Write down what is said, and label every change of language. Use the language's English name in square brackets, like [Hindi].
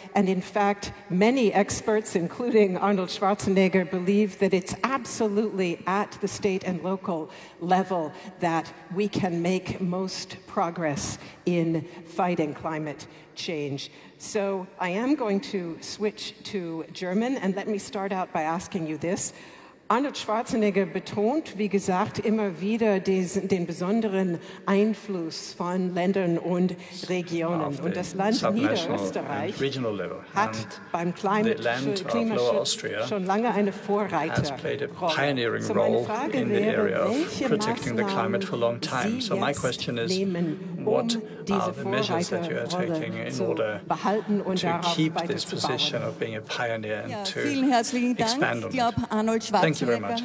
[English] And in fact, many experts, including Arnold Schwarzenegger, believe that it's absolutely at the state and local level that we can make most progress in fighting climate change. So I am going to switch to German, and let me start out by asking you this. [German] Arnold Schwarzenegger betont, wie gesagt, immer wieder den besonderen Einfluss von Ländern und Regionen. Und das Land Niederösterreich hat beim Klimaschutz schon lange eine Vorreiterrolle. [English] Pioneering role in the area of protecting the climate for a long time. So my question is, what are the measures that you are taking in order to keep this position of being a pioneer and to expand on it? Thank you very much.